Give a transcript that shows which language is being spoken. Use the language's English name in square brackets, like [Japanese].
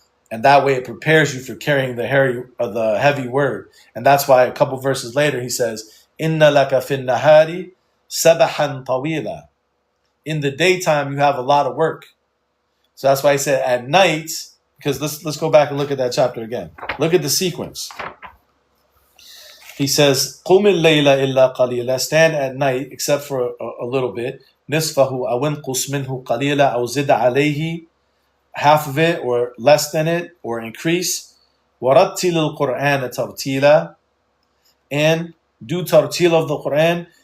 [English] And that way it prepares you for carrying the heavy word. And that's why a couple verses later he says, [Arabic] إِنَّ لَكَ فِي النَّهَارِ سَبَحًا طَوِيلًا. [English] In the daytime you have a lot of work. So that's why he said at night, because let's go back and look at that chapter again. Look at the sequence. He says, [Arabic] قُمِ اللَّيْلَ إِلَّا قَلِيلًا. [English] Stand at night except for a little bit. [Arabic] نِصْفَهُ أَوْ انْقُصْ مِنْهُ قَلِيلًا أَوْ زِدْ عَلَيْهِ. [English] Half of it or less than it or increase. [Arabic] وَرَتِّلِ الْقُرْآنَ تَرْتِيلًا. [English] And do tartil of the Qur'an.